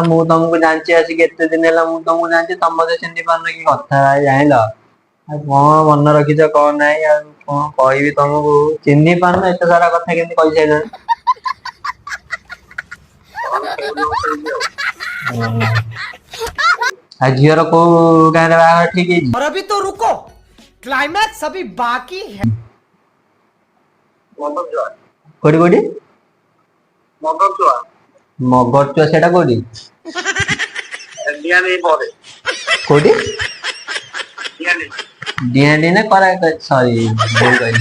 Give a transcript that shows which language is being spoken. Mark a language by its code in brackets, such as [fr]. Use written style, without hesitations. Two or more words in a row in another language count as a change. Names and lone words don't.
[or] ମୁଁ ତମକୁ ଜାଣିଛି ଆସିକି ଏତେ ଦିନ ହେଲା ମୁଁ ତମକୁ ଜାଣିଛି, ତମ ମତେ ଚିହ୍ନି ପାରୁନ କି କଥା ଜାଣିଲ? ଆଉ କଣ ମନେ ରଖିଛ କଣ ନାହିଁ? ଆଉ କଣ କହିବି ତମକୁ? ଚିହ୍ନି ପାରୁନ? ଏତେ ସାରା କଥା କେମିତି କହିସାରିଲଣି? ଆଉ ଝିଅର କୋଉ ଗାଁରେ ବାହାଘର ଠିକ ହେଇଛି? [hi] और अभी तो रुको, क्लाइमैक्स अभी बाकी है। [or] ମଦର ଛୁଆ କୋଉଠି କୋଉଠି? ମଦର ଛୁଆ ମଗରଚୁଆ ସେଟା କୋଉଠି? ଡିଆନି ପରେ କୋଉଠି? ଡିଆନି ଡିଆଣ୍ଡି ନା କରା? ସରି ଭୁଲ କହିଲି।